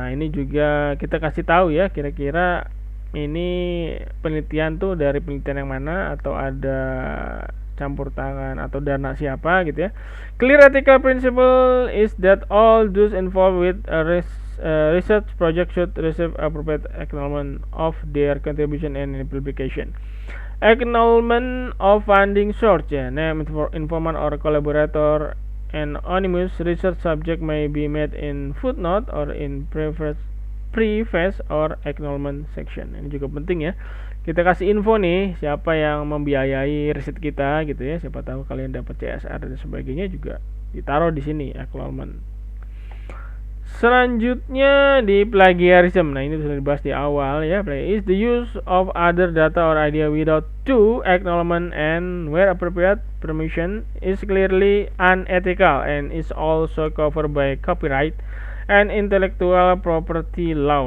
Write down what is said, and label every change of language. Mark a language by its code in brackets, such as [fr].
[id] Nah, ini juga kita kasih tahu ya, kira-kira ini penelitian tuh dari penelitian yang mana, atau ada campur tangan atau dana siapa gitu ya. [en] Clear ethical principle is that all those involved with a research project should receive appropriate acknowledgement of their contribution and publication. Acknowledgement of funding source, ya, name, informant or collaborator, and anonymous research subject may be made in footnote or in preface or acknowledgement section. [id] Ini juga penting ya. Kita kasih info nih siapa yang membiayai riset kita gitu ya. Siapa tahu kalian dapat CSR dan sebagainya, juga ditaruh di sini acknowledgement. Selanjutnya di plagiarism. Nah, ini sudah dibahas di awal ya. [en] Is the use of other data or idea without due acknowledgement and where appropriate permission is clearly unethical and is also covered by copyright and intellectual property law.